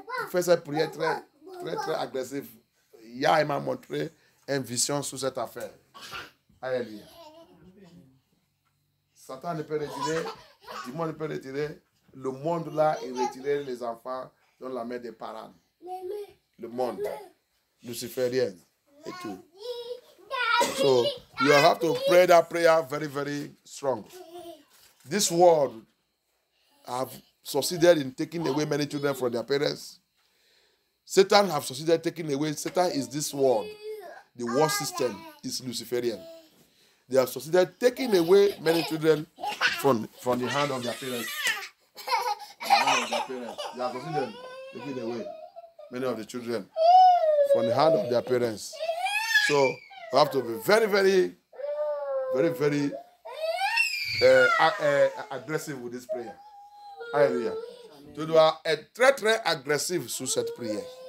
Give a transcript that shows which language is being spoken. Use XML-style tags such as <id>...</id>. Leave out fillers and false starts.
<fr>Fais cette prière très, très, très agressive. Hier, il m'a montré une vision sur cette affaire. Alléluia. Satan ne peut retirer, le monde ne peut retirer, le monde là et retirer les enfants dans la main des parents. Le monde, luciférien et tout.</fr> <en>So, you have to pray that prayer very, very strong. This world have succeeded in taking away many children from their parents. Satan have succeeded in taking away. Satan is this world. The world system is Luciferian. They have succeeded taking away many children from the hand of their parents. They have succeeded taking away many of the children from the hand of their parents. So you have to be very, very, very, very aggressive with this prayer. Alléluia.</en> <fr>Tu dois être très, très agressif sur cette prière.</fr>